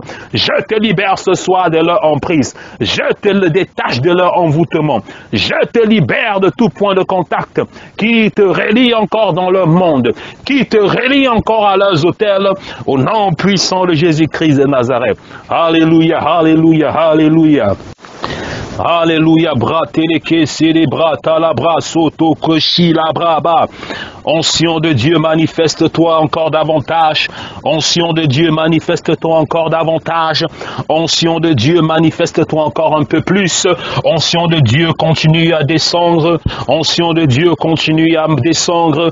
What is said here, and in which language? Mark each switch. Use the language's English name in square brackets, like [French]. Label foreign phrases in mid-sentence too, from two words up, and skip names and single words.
[French] Je te libère ce soir de leur emprise. Je te détache de leur envoûtement. Je te libère de tout point de contact qui te relie encore dans leur monde, qui te relie encore à leurs hôtels, au nom puissant de Jésus-Christ de Nazareth. Alléluia, alléluia, alléluia. Alléluia, brateleke, célébra, talabra, soto, koshi, labraba. Onction de Dieu, manifeste-toi encore davantage. Onction de Dieu, manifeste-toi encore davantage. Onction de Dieu, manifeste-toi encore un peu plus. Onction de Dieu, continue à descendre. Onction de Dieu, continue à descendre.